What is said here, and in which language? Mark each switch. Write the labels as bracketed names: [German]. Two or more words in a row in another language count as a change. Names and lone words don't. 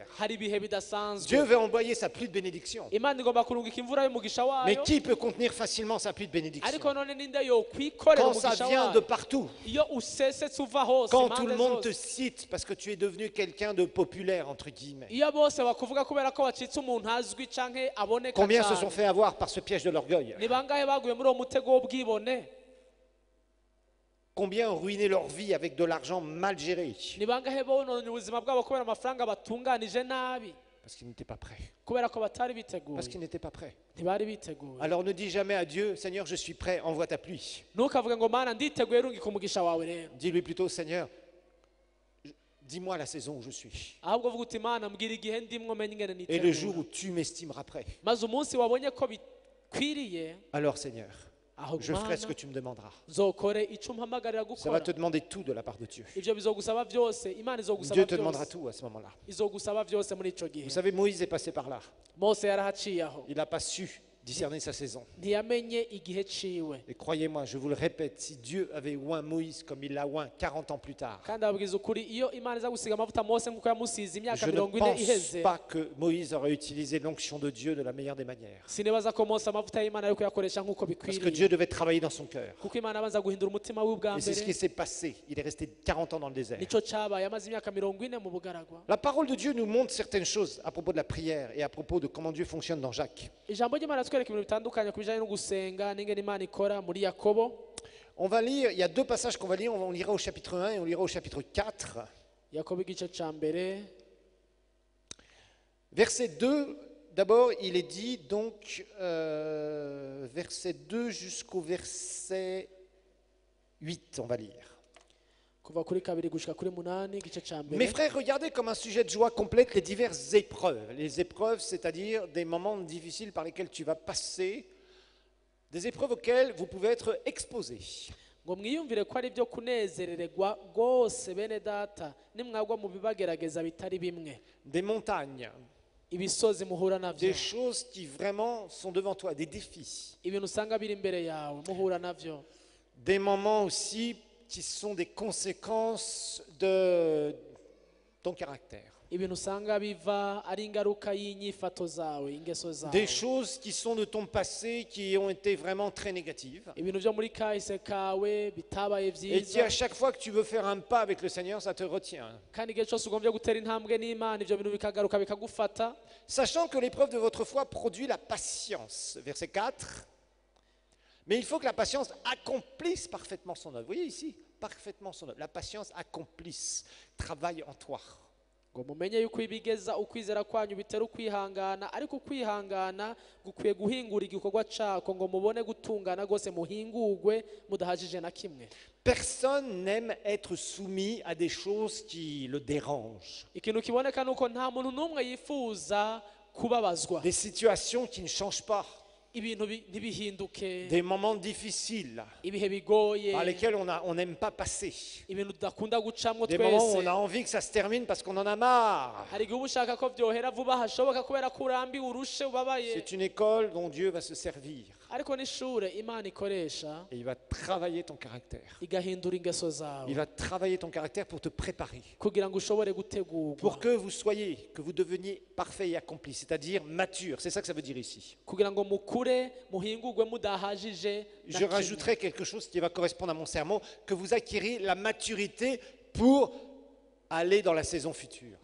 [Rundi] hari ibihe bidasanzwe. [French] Dieu veut envoyer sa pluie de bénédiction. [Rundi] Imana igomba kurungika imvura y'umugisha [French] Mais [Rundi] wayo, [French] qui peut contenir facilement sa pluie de bénédiction? [Rundi] ariko none ninde yokwikorera [French] Quand ça [Rundi] umugisha [French] vient de [Rundi] wayo [French] partout, [Rundi] iyo usesetse uva hose [French] quand tout [Rundi] impande [French] le monde te [Rundi] zose. [French] cite parce que tu es devenu quelqu'un de populaire, entre guillemets. [Rundi] Iyo bose bakuvuga kubera ko wacitse umuntu azwi canke aboneka [French] Combien se sont [Rundi] cyane, [French] fait avoir par ce piège de l'orgueil? [Rundi] ni bangahe baguye muri uwo mutego w'ubwibone? [French] Combien ont ruiné leur vie avec de l'argent mal géré? [Rundi] Ni bangahe bononye ubuzima bwabo kubera amafaranga batunganije nabi, [French] Parce qu'ils n'étaient pas prêts. [Rundi] kubera ko batari [French] Parce [Rundi] biteguye, [French] qu'ils n'étaient pas prêts. [Rundi] ntibari biteguye. [French] Alors ne dis jamais à Dieu, Seigneur, je suis prêt, envoie ta pluie. [Rundi] Ntukavuge ngo mana nditeguye rungika umugisha wawe rero, [French] Dis-lui plutôt, Seigneur, dis-moi la saison où je suis. [Rundi] ahubwo vuga uti mana mbwira igihe ndimwo menye ingene [French] Et le jour [Rundi] nitegura, [French] où tu m'estimeras prêt, [Rundi] maze umunsi wabonye ko bikwiriye, [French] alors Seigneur, [Rundi] aho [French] je ferai ce [Rundi] mana [French] que tu me demanderas. [Rundi] nzokore ico umpamagarira [French] Ça va [Rundi] gukora. [French] te demander tout de la part de Dieu. [Rundi] Ivyo bizogusaba byose, Imana izogusaba [French] Dieu te demandera [Rundi] byose, [French] tout à ce moment-là. [Rundi] izogusaba byose muri ico gihe. [French] Vous savez, Moïse est passé par là. [Rundi] Mose yarahaciye aho, [French] Il n'a pas su discerner sa saison. [Rundi] ntiyamenye igihe ciwe. [French] Et croyez-moi, je vous le répète, si Dieu avait oint Moïse comme il l'a oint 40 ans plus tard, [Rundi] Kandi ababwiza ukuri, iyo Imana iza gusiga amavuta Mose nk'uko yamusize imyaka [French] je ne [Rundi] 40 [French] pense [Rundi] iheze, [French] pas que Moïse aurait utilisé l'onction de Dieu de la meilleure des manières. [Rundi] sinibaza ko Mose amavuta y'Imana ariko yakoresha nk'uko [French] Parce que [Rundi] bikwiriye, [French] Dieu devait travailler dans son cœur. [Rundi] kuko Imana abanza guhindura umutima we ubwa [French] Et c'est ce qui [Rundi] mbere. [French] s'est passé. Il est resté 40 ans dans le désert. [Rundi] Nico cabaye, amaze imyaka 40 mu bugaragwa. [French] La parole de Dieu nous montre certaines choses à propos de la prière et à propos de comment Dieu fonctionne dans Jacques. [Rundi] Ijambo ry'Imana twereka ibintu bitandukanye ku bijanye no gusenga n'ingene Imana ikora muri Yakobo. [French] On va lire, il y a deux passages qu'on va lire, on lira au chapitre 1 et on lira au chapitre 4. [Rundi] Yakobo igice ca mbere, [French] Verset 2, d'abord, il est dit, donc, verset 2 jusqu'au verset 8, on va lire. [Rundi] kuva kuri 2 gushika kuri 8 igice ca [French] Mes [Rundi] mbere. [French] frères, regardez comme un sujet de joie complète les diverses épreuves. Les épreuves, c'est-à-dire des moments difficiles par lesquels tu vas passer, des épreuves auxquelles vous pouvez être exposés. [Rundi] Ngo mwiyumvire ko ari byo kunezererwa rwose bene data nimwagwa mu bibagerageza bitari bimwe. [French] Des montagnes, [Rundi] Ibisozi muhura navyo. [French] des choses qui vraiment sont devant toi, des défis. [Rundi] Ibintu usanga biri imbere yawe muhura navyo. [French] Des moments aussi qui sont des conséquences de ton caractère. [Rundi] Ibintu usanga biva ari ingaruka y'inyifato zawe, ingeso zawe. [French] Des choses qui sont de ton passé qui ont été vraiment très négatives. [Rundi] Ibintu byo muri kahise kawe bitabaye [French] Et qui, [Rundi] vyiza. [French] à chaque fois que tu veux faire un pas avec le Seigneur, ça te retient. [Rundi] Kandi igihe cyose ugombye gutera intambwe n'Imana ivyo bintu bikagaruka bikagufata. [French] Sachant que l'épreuve de votre foi produit la patience. Verset 4. Mais il faut que la patience accomplisse parfaitement son œuvre. Vous voyez ici, parfaitement son œuvre. La patience accomplisse, travaille en toi. [Rundi] Ngo mumenye yuko ibigeza ukwizera kwanyu bitera ukwihangana ariko ukwihangana gukwiye guhingura igikorwa cako ngo mubone gutungana gose muhingurwe mudahajije na kimwe. [French] Personne n'aime être soumis à des choses qui le dérangent. [Rundi] Ikintu kiboneka nuko nta muntu n'umwe yifuza kubabazwa. [French] Des situations qui ne changent pas. [Rundi] Ibintu ntibihinduke. [French] Des moments difficiles [Rundi] Ibihe bigoye. [French] par lesquels on n'aime pas passer. [Rundi] Ibintu tudakunda gucamwo [French] Des moments où [Rundi] twese. [French] on a envie que ça se termine parce qu'on en a marre. [Rundi] Hari igihe uba ushaka ko vyohera vuba hashoboka kubera ko urambiwe urushe ubabaye. [French] C'est une école dont Dieu va se servir. [Rundi] Ariko n'ishure Imana ikoresha [French] Et il va travailler ton caractère. [Rundi] igahindura ingeso [French] Il [Rundi] zawe [French] va travailler ton caractère pour te préparer. [Rundi] kugira ngo ushobore gutegurwa. [French] Pour que vous soyez, que vous deveniez parfait et accompli, c'est-à-dire mature. C'est ça que ça veut dire ici. [Rundi] Kugira ngo mukure muhingurwe mudahajije na [French] Je [Rundi] kimwe. [French] rajouterai quelque chose qui va correspondre à mon sermon, que vous acquériez la maturité pour aller dans la saison future.